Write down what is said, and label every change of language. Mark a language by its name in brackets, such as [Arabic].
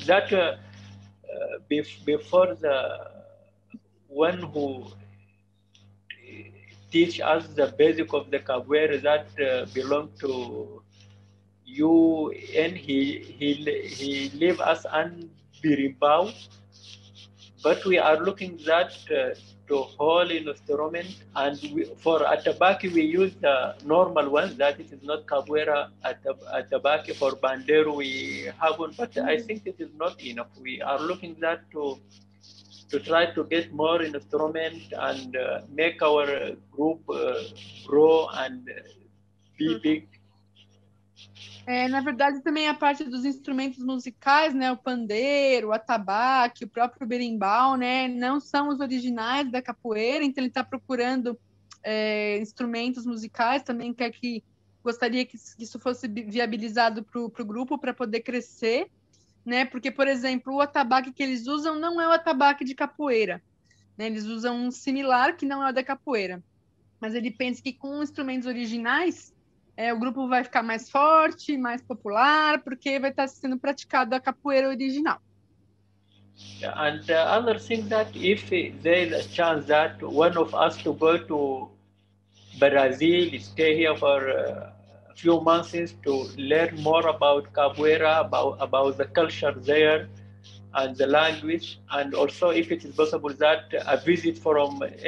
[English] That before the one who teach us the basic of the capoeira that belong to you, and he leave us on berimbau, but we are looking that to whole instrument, and for atabaki we use the normal one, that it is not capoeira atabaki. For bandero we have one, but I think it is not enough. We are looking that to try to get more instrument and make our group grow and be big. [Portuguese] Na verdade, também a parte dos instrumentos musicais, né, o pandeiro, o atabaque, o próprio berimbau, né, não são os originais da capoeira, então ele está procurando instrumentos musicais, também gostaria que isso fosse viabilizado para o grupo, para poder crescer, né, porque, por exemplo, o atabaque que eles usam não é o atabaque de capoeira, né, eles usam um similar que não é o da capoeira, mas ele pensa que com instrumentos originais o grupo vai ficar mais forte, mais popular, porque vai estar sendo praticado a capoeira original. [English] And the other thing that if there is a chance that one of us to go to Brazil, stay here for a few months to learn more about capoeira, about the culture there and the language, and also if it is possible that a visit from